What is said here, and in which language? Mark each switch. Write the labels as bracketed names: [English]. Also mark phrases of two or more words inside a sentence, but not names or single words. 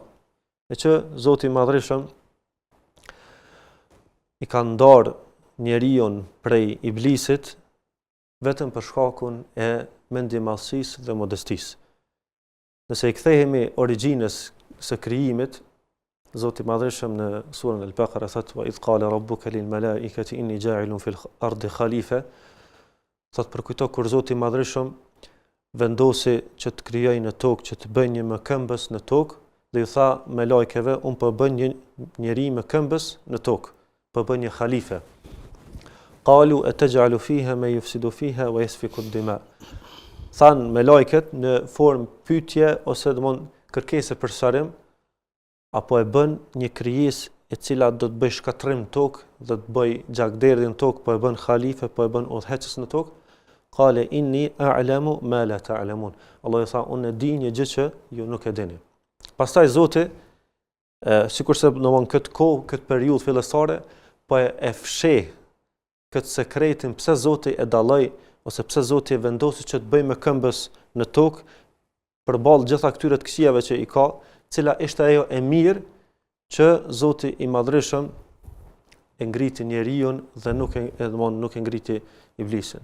[Albanian] E që Zoti i Madhërisht i ka ndarë njeriu prej iblisit vetëm për shkakun e mendjemallësisë dhe modestisë. Nëse i kthehemi origjinës së krijimit, Zoti i Madhërisht në surën Al-Baqara thotë: [Arabic] "وإذ قال ربك للملائكة إني جاعل في الأرض خليفة." [Albanian] Thotë përkujto kur Zoti i Madhërisht vendosi që të krijojë në tokë, që të bëjë një mëkëmbës në tokë, dhe ju tha me lajkeve, unë po bën një njeri mëkëmbës në tokë, po bën një khalife. [Arabic] قالوا أتجعل فيها من يفسد فيها ويسفك الدماء. [Albanian] Than me lajket në formë pyetje ose domon kërkesë për shërim, apo e bën një krijesë e cila do të bëj shkatrim në tokë, do të bëj gjakderdhje në tokë, po e bën khalife, po e bën udhëheqës në tokë. [Arabic] قال إني أعلم ما لا تعلمون. [Albanian] Allah i tha, unë e di një gjë që ju nuk e dini. Pastaj Zoti, sikurse domon këtë kohë, këtë periudhë fillestare, po e fsheh këtë sekretin pse Zoti e dalloi ose pse Zoti e vendosi që të bëjë mëkëmbës në tokë përballë gjitha këtyre të këqijave që i ka, cila ishte ajo e mirë që Zoti i Madhërisht e ngriti njeriu dhe nuk e ngriti iblisin.